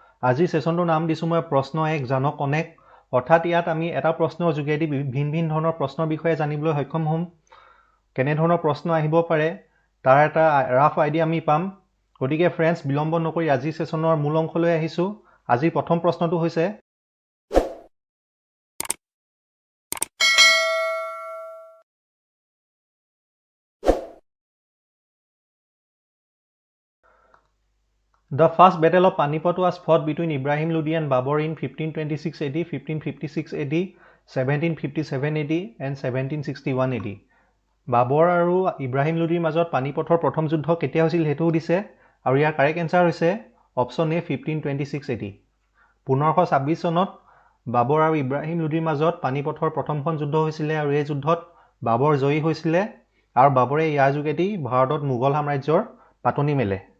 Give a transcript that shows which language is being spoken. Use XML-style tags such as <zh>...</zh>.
<as>আজিৰ ছেশ্যনটোৰ নাম দিছোঁ মই প্ৰশ্ন 1 জানক অনেক। অৰ্থাৎ ইয়াত আমি এটা প্ৰশ্নৰ যোগেদি ভিন ভিন ধৰণৰ প্ৰশ্নৰ বিষয়ে জানিবলৈ সক্ষম হ'ম। কেনেধৰণৰ প্ৰশ্ন আহিব পাৰে তাৰ এটা ৰাফ আইডিয়া আমি পাম। গতিকে ফ্ৰেণ্ডছ, বিলম্ব নকৰি আজিৰ ছেশ্যনৰ মূল অংশলৈ আহিছোঁ। আজিৰ প্ৰথম প্ৰশ্নটো হৈছে</as> <en>The first battle of Panipat was fought between Ibrahim Lodi and Babur in 1526 AD, 1556 AD, 1757 AD and 1761 AD.</en> <as>বাবৰ আৰু ইব্ৰাহিম লোদীৰ মাজত পানিপথৰ প্ৰথম যুদ্ধ কেতিয়া হৈছিল সেইটোও দিছে, আৰু ইয়াৰ কাৰেক্ট এনচাৰ হৈছে অপশ্যন এ 1526 AD। 1526 চনত বাবৰ আৰু ইব্ৰাহিম লোদীৰ মাজত পানিপথৰ প্ৰথমখন যুদ্ধ হৈছিলে, আৰু এই যুদ্ধত বাবৰ জয়ী হৈছিলে, আৰু বাবৰে ইয়াৰ যোগেদি ভাৰতত মোগল সাম্ৰাজ্যৰ পাতনি মেলে।</as>